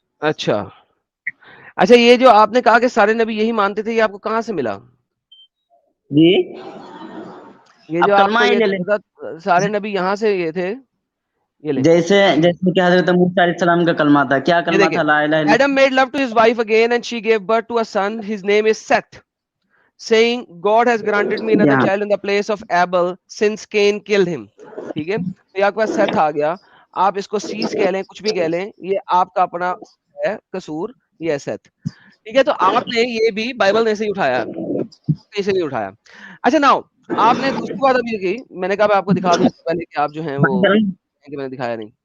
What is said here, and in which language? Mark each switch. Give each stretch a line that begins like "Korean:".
Urdu: اچھا. اچھا, یہ جو آپ نے کہا کہ سارے نبی یہی مانتے تھے, یہ آپ کو کہاں سے ملا؟ جی, یہ جو اب آپ کلمہ کو ہی یہ لے لیں. سارے نبی یہاں سے یہ تھے, یہ لیں. جیسے کہ حضرت موسیٰ علیہ السلام کا کلمہ تھا, کیا یہ کلمہ دیکھیں, تھا؟ لا الہ الا
English: Adam made love to his wife again and she gave birth to a son, his name is Seth, saying God has granted me another
Urdu: Allah.
English: child in the place of Abel since Cain killed him.
Urdu: ٹھیک ہے, تو آپ کے پاس Seth آ گیا, آپ اس کو سیس کہہ لیں, کچھ بھی کہہ لیں, یہ آپ کا اپنا ہے قصور, یہ ہے Seth. ٹھیک ہے, تو آپ نے یہ بھی بائبل نے سے ہی اٹھایا, کہیں سے نہیں اٹھایا. اچھا ناؤ, آپ نے دوسری بات ابھی کی, میں نے کہا میں آپ کو دکھا دوں اس سے پہلے کہ آپ جو ہیں وہ کہ میں نے دکھایا نہیں.